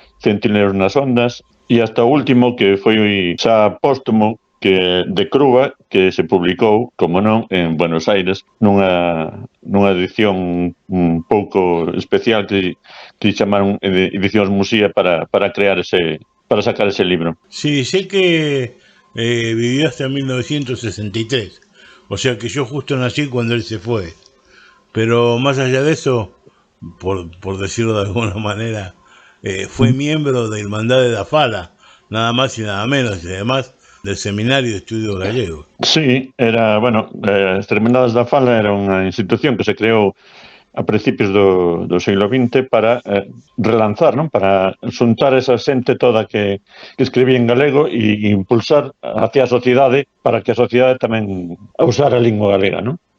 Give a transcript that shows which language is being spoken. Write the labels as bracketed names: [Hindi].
[Galician] Centinelos nas Ondas, e hasta o último, que foi xa póstumo, que de Crúa, que se publicou, como non, en Buenos Aires, nunha edición un pouco especial que chamaron Edicións Muxía para sacar ese libro. [Spanish] Sí, sé que vivió hasta 1963, o sea que yo justo nací cuando él se fue, pero más allá de eso, por decirlo de alguna manera, fue miembro de Irmandade da Fala, nada más y nada menos, y además del Seminario de Estudios Gallegos. [Galician] Sí, era, bueno, as Irmandades da Fala era unha institución que se creou a principios do siglo XX para relanzar, non? Para xuntar esa xente toda que escribía en galego e impulsar hacia a sociedade para que a sociedade tamén usara a lingua galega, non?